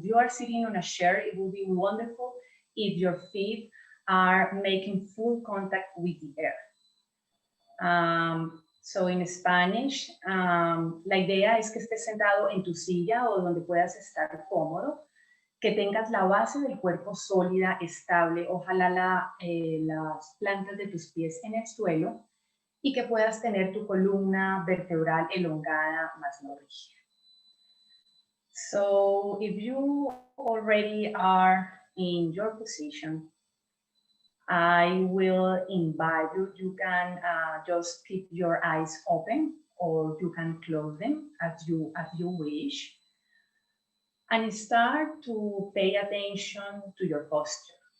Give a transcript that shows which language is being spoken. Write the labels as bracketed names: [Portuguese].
[English] If you are sitting on a chair, it will be wonderful if your feet are making full contact with the air. So in Spanish, [Spanish] la idea es que estés sentado en tu silla o donde puedas estar cómodo, que tengas la base del cuerpo sólida, estable, ojalá las plantas de tus pies en el suelo, y que puedas tener tu columna vertebral elongada, más no rígida. [English] So if you already are in your position, I will invite you. You can just keep your eyes open, or you can close them as you wish, and start to pay attention to your posture.